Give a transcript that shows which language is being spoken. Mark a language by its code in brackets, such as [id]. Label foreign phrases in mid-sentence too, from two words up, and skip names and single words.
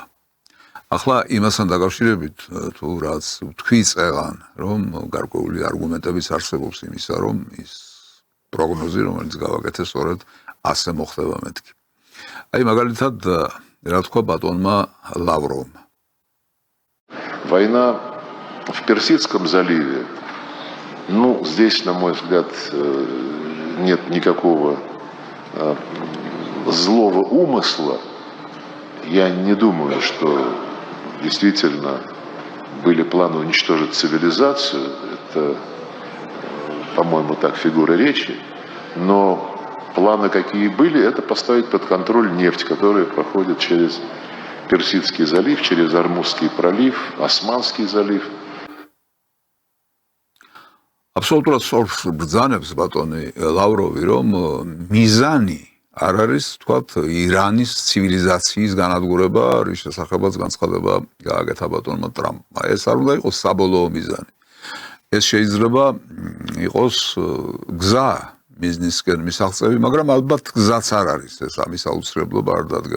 [ka] ახლა იმასთან დაკავშირებით თუ რაც თქვი წეღან, რომ გარკვეული არგუმენტებიც არსებობს იმისა, რომ ის პროგნოზი, რომელიც გავაკეთე, სწორედ ასე მოხდება მეთქი. აი მაგალითად, რა თქვა ბატონმა ლავროვმა. [ru] Война в Персидском заливе, ну, здесь, на мой взгляд, нет никакого злого умысла. Я не думаю, что действительно были планы уничтожить цивилизацию. Это, по-моему, так фигура речи. Но планы, какие были, это поставить под контроль нефть, которая проходит через Персидский залив, через Ормузский пролив, Османский залив. [ka] Абсолютно სწორს ბრძანებს ბატონი ლავროვი, რომ მიზანი არ არის, თქვათ, ირანის ცივილიზაციის განადგურება, რის შესახებაც განცხადება გააკეთა ბატონმა ტრამპმა. ეს არ უნდა იყოს საბოლოო მიზანი. ეს შეიძლება იყოს გზა მიზნისკენ მისაღწევი, მაგრამ ალბათ გზაც არ არის ეს, ამის აუცილებლობა არ დადგება.